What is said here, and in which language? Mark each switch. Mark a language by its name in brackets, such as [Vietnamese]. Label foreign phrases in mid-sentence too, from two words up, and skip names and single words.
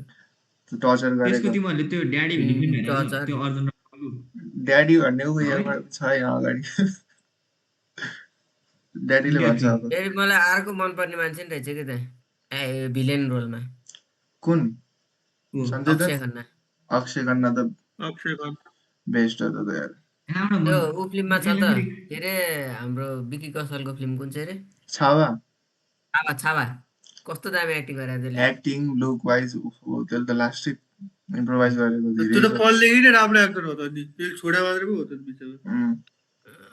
[Nepali] टर्चर त्यसको गरेको तिमीहरूले त्यो ड्याडी भन्ने फिल्म हेरेको टर्चर त्यो अर्जुन रामपालको ड्याडी भन्ने ऊ यहाँ छ यहाँ अगाडि ड्याडीले भन्छ अब फेरि मलाई अर्को मनपर्ने मान्छे नि रहेछ कि त्यहाँ भिलेन रोलमा कुन को? सञ्जय अक्षय दत्त खन्ना अक्षय खन्ना त अक्षय खन्ना बेस्ट हो त यार कहाँबाट त्यो मन- ऊ फिल्ममा छ त्यसले त फेरि के अरे हाम्रो विकी कौशलको फिल्म कुन चाहिँ अरे छावा छावा कस्तो दामी एक्टिङ गरेर त्यसले [English] acting look wise [Nepali] त्यसले त लास्टै इम्प्रोभाइज गरेको त्यो धेरै त पढ्ने नै राम्रो एक्टर हो त नि त्यो छोडा मात्रै पो हो त बिचमा